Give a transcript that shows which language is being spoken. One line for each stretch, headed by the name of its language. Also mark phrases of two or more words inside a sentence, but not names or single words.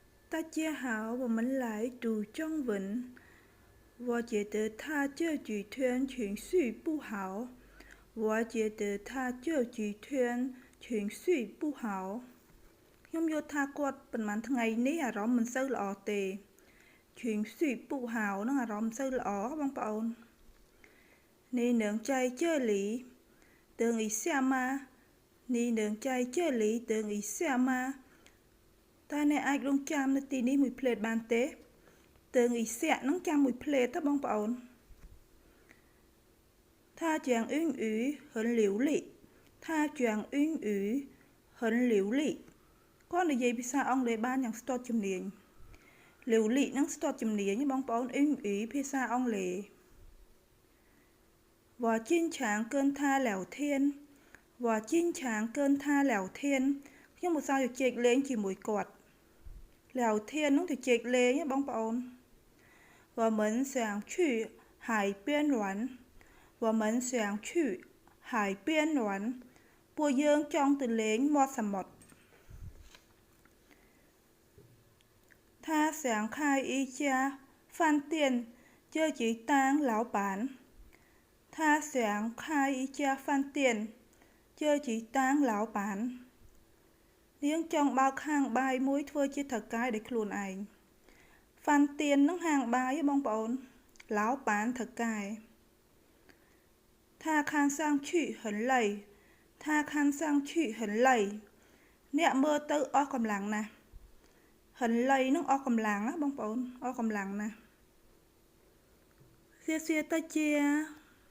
Chinese: 大家好，我们来读中文。我觉得他这几天情绪不好。我觉得他这几天情绪不好
Khmer: ខ្ញុំយល់ថាគាត់ប៉ុន្មានថ្ងៃនេះអារម្មណ៍មិនសូវល្អទេ
Chinese: 情绪不好
Khmer: នឹងអារម្មណ៍មិនសូវល្អបងប្អូន
Chinese: 你能在这里等一下吗你能在这里等一下吗
Khmer: តើអ្នកអាចរង់ចាំនៅទីនេះមួយភ្លែតបានទេ
Chinese: 等一下
Khmer: នឹងចាំមួយភ្លែតទៅបងប្អូន
Chinese: 他讲英语很流利他讲英语很流利
Khmer: គាត់និយាយភាសាអង់គ្លេសបានយ៉ាងស្ទាត់ជំនាញ流利នឹងស្ទាត់ជំនាញបងប្អូន英语ភាសាអង់គ្លេស
Chinese: 我经常跟他聊天我经常跟他聊天
Khmer: ខ្ញុំឧស្សាហ៍ជជែកលេងជាមួយគាត់聊天នឹងជជែកលេងបងប្អូន
Chinese: 我们想去海边玩我们想去海边玩
Khmer: ពួកយើងចង់ទៅលេងមាត់សមុទ្រ
Chinese: 他想开一家饭店这几当老板他想开一家饭店这几当老板
Khmer: នាងចង់បើកហាងបាយមួយធ្វើជាថៅកែដោយខ្លួនឯងហ្វាន់ទៀននឹងហាងបាយបងប្អូន老板ថៅកែ
Chinese: 他看上去很累他看上去很累
Khmer: អ្នកមើលទៅអស់កម្លាំងណាស់
Chinese: 很累
Khmer: នឹងអស់កម្លាំងណាបងប្អូនអស់កម្លាំងណាស់
Chinese: 谢谢大家